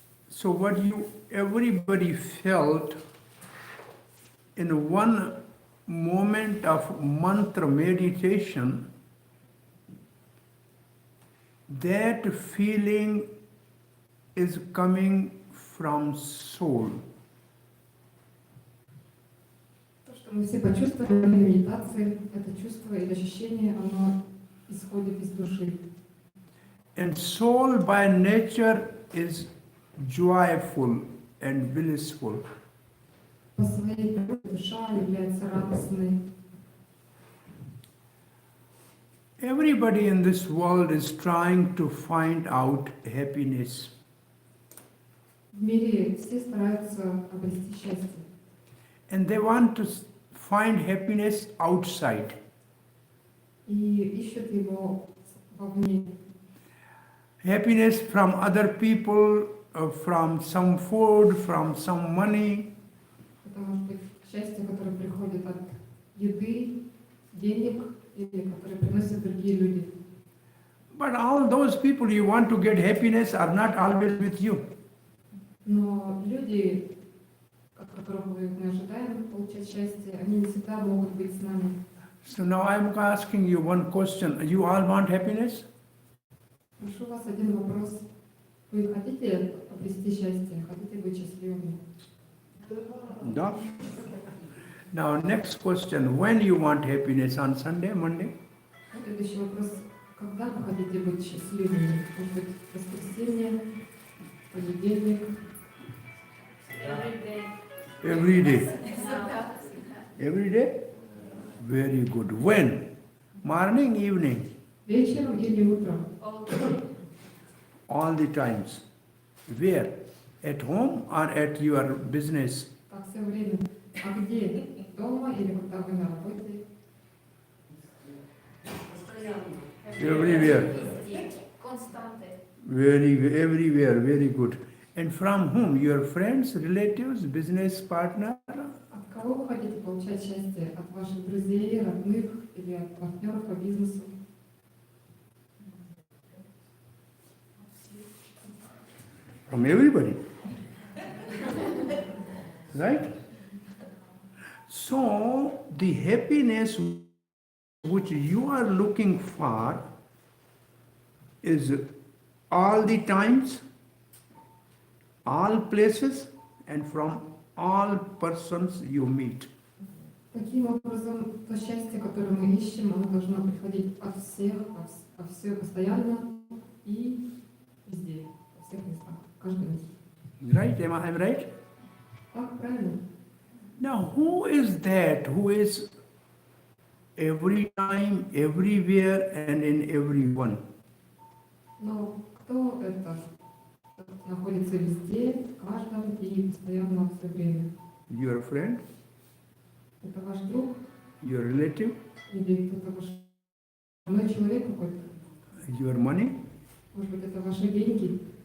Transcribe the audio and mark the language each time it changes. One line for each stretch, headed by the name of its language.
English: So what everybody felt in one moment of mantra meditation, that feeling is coming from soul.
Russian: То, что мы все почувствовали в медитации, это чувство или ощущение, оно исходит из души.
English: And soul by nature is joyful and blissful.
Russian: По своей природе душа является радостной.
English: Everybody in this world is trying to find out happiness.
Russian: В мире все стараются обрести счастье.
English: And they want to find happiness outside.
Russian: И ищут его вовне.
English: Happiness from other people, from some food, from some money.
Russian: Это может быть счастье, которое приходит от еды, денег, или которое приносят другие люди.
English: But all those people you want to get happiness are not always with you.
Russian: Но люди, от которых мы ожидаем получать счастье, они не всегда могут быть с нами.
English: So now I'm asking you one question. You all want happiness?
Russian: Прошу вас один вопрос. Вы хотите обрести счастье? Хотите быть счастливыми?
English: No. Now next question. When you want happiness? On Sunday, Monday?
Russian: Следующий вопрос. Когда вы хотите быть счастливыми? Может быть, воскресенье, понедельник?
English: Every day. Every day. Now. Every day? Very good. When? Morning, evening?
Russian: Вечером или утром?
English: All day. All the times. Where? At home or at your business?
Russian: Так, все время. А где? Дома или когда вы на работе?
English: Everywhere.
Russian: Везде. Константы.
English: Everywhere. Very good. And from whom? Your friends, relatives, business partner?
Russian: От кого вы хотите получать счастье? От ваших друзей, родных или от партнеров по бизнесу?
English: From everybody. Right? So, the happiness which you are looking for is all the times, all places, and from all persons you meet.
Russian: Таким образом, то счастье, которое мы ищем, оно должно приходить от всех, во все постоянно и везде, во всех местах, в каждом месте.
English: Right? Am I right?
Russian: Так, правильно?
English: Now, who is that who is every time, everywhere, and in everyone?
Russian: Но кто это? Кто находится везде, в каждом и постоянно все время?
English: Your friend,
Russian: Это ваш друг
English: your relative,
Russian: или кто-то ваш родной человек какой-то?
English: your money?
Russian: Может быть, это ваши деньги?